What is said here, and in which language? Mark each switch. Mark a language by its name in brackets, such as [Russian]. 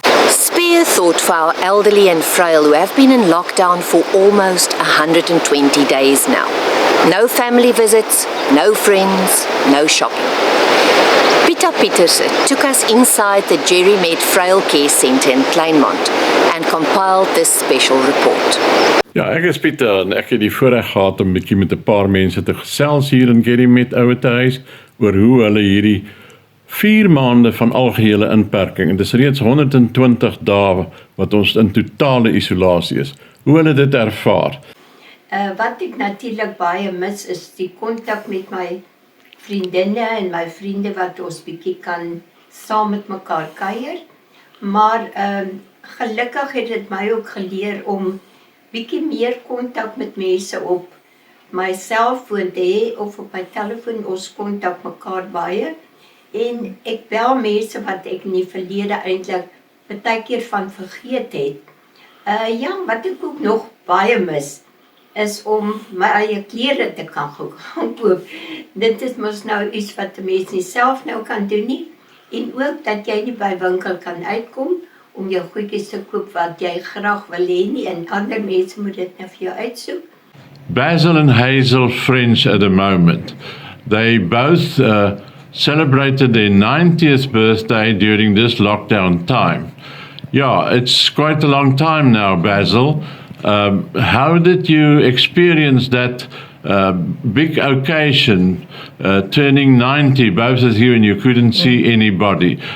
[English] Spare thought for our elderly and frail who have been in lockdown for almost 120 days now. No family visits, no friends, no shopping. Peter Petersen took us inside the Jerry Med Frail Care Centre in Kleinmond and compiled this special report. [Afrikaans] Ja, ek is Pieter en ek het die voorreg gehad om 'n bietjie met 'n paar mense te gesels hier in Jerry Med Ouetehuis oor hoe hulle hierdie 4 maande van algehele inperking, en dit is reeds 120 dae wat ons in totale isolasie is. Hoe hulle dit ervaar. Wat ek natuurlik baie mis is die kontak met my vriendinne en my vriende wat ons bietjie kan saam met mekaar kuier. Maar gelukkig het dit my ook geleer om bietjie meer kontak met mense op my selfoon te hê of op my telefoon. Ons kontak mekaar baie. En ek bel mense wat ek in die verlede eintlik baie keer van vergeet het. Ja, wat ek ook nog baie mis is om my eie klere te kan koop. Dit is mos nou iets wat die mens nie self nou kan doen nie. En ook dat jy nie by winkel kan uitkom om jou goedjies te koop wat jy graag wil hê nie en ander mense moet dit nou vir jou uitsoek. [English] Basil and Hazel friends at the moment. They both celebrated their 90th birthday during this lockdown time. Yeah, it's quite a long time now, Basil. How did you experience that big occasion, turning 90, both of you, and you couldn't see anybody?